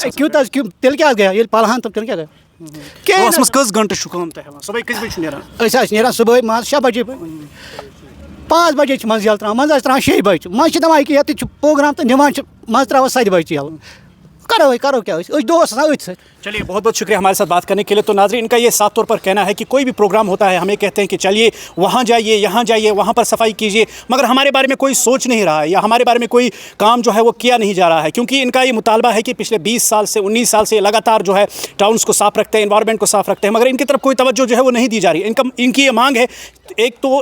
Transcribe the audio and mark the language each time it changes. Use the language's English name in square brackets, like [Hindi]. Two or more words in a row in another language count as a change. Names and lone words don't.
[Kashmiri] کیُتھ حظ تیٚلہِ کیٛاہ گٔیا ییٚلہِ پَلہٕ تہٕ تیٚلہِ کیٛاہ گٔیا دۄہَس منٛز کٔژ گنٹہٕ چھُو کٲم تُہۍ ہٮ۪وان صُبحٲے کٔژِ بَجہِ چھُ نیران أسۍ حظ چھِ نیران صُبحٲے مان ژٕ 6 بَجے 5 بَجے چھِ منٛزٕ یَلہٕ ترٛاوان منٛزٕ حظ ترٛاوان 6 بَجہِ منٛزٕ چھِ دَپان ییٚکیٛاہ ییٚتٮ۪تھ چھُ پرٛوگرام تہٕ نِوان چھِ منٛزٕ ترٛاوان 7 بَجہِ یَلہٕ کرو کیا أسۍ دوست آسان أتھۍ سۭتۍ [Urdu] چلیے بہت بہت شکریہ ہمارے ساتھ بات کرنے کے لیے تو ناظرین ان کا یہ صاف طور پر کہنا ہے کہ کوئی بھی پروگرام ہوتا ہے ہمیں کہتے ہیں کہ چلیے وہاں جائیے یہاں جائیے وہاں پر صفائی کیجیے مگر ہمارے بارے میں کوئی سوچ نہیں رہا ہے یا ہمارے بارے میں کوئی کام جو ہے وہ کیا نہیں جا رہا ہے کیونکہ ان کا یہ مطالبہ ہے کہ پچھلے 20 سال سے 19 سال سے لگاتار جو ہے ٹاؤنس کو صاف رکھتے ہیں انوائرمنٹ کو صاف رکھتے ہیں مگر ان کی طرف کوئی توجہ جو ہے وہ نہیں دی جا رہی ہے ان کی یہ مانگ ہے ایک تو